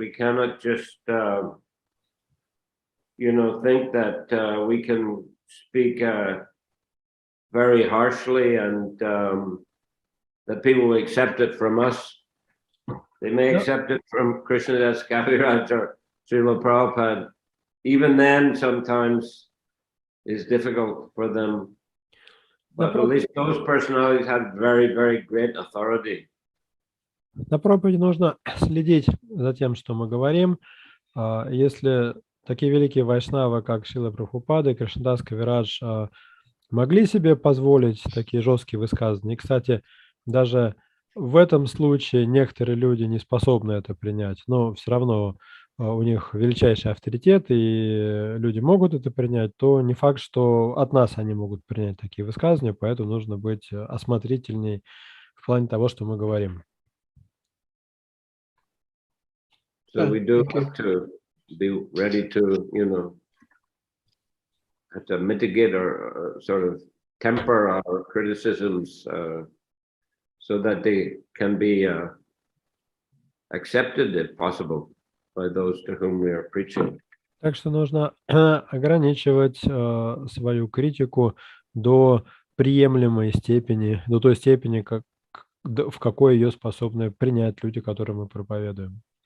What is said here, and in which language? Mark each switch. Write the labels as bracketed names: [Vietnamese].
[English] We cannot just, think that we can speak very harshly and that people will accept it from us. They may accept it from Krishnadas Kaviraj or Srila Prabhupada. Even then, sometimes it's difficult for them. But at least those personalities had very, very great authority. [Russian] На проповеди нужно следить за тем, что мы говорим. Если такие великие вайшнавы, как Шрилы Прабхупады и Кришнадас Кавирадж, могли себе позволить такие жесткие высказывания. И, кстати, даже в этом случае некоторые люди не способны это принять, но все равно у них величайший авторитет, и люди могут это принять, то не факт, что от нас они могут принять такие высказывания, поэтому нужно быть осмотрительней в плане того, что мы говорим. [English] So we do have to be ready to, have to mitigate or sort of temper our criticisms so that they can be accepted, if possible, by those to whom we are preaching. [Russian] Так что нужно ограничивать свою критику до приемлемой степени, до той степени, в какой ее способны принять люди, которым мы проповедуем.